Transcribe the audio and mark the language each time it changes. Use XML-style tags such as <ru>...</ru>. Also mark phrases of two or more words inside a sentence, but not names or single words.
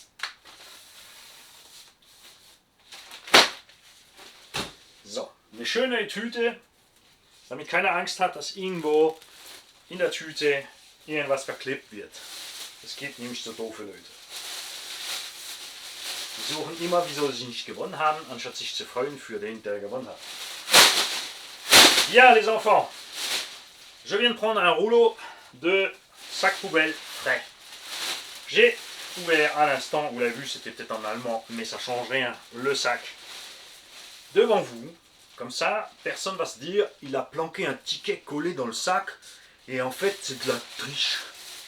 <de>So, eine schöne Tüte, damit keiner Angst hat, dass irgendwo in der Tüte irgendwas verklebt wird. Das geht nämlich so doofe Leute. Die suchen immer, wieso sie nicht gewonnen haben, anstatt sich zu freuen für den, der gewonnen hat.</de> <fr>Bien les enfants, je viens de prendre un rouleau de sac poubelle frais. J'ai ouvert à l'instant, vous l'avez vu, c'était peut-être en allemand, mais ça change rien, le sac devant vous. Comme ça, personne va se dire, il a planqué un ticket collé dans le sac, et en fait, c'est de la triche.</fr>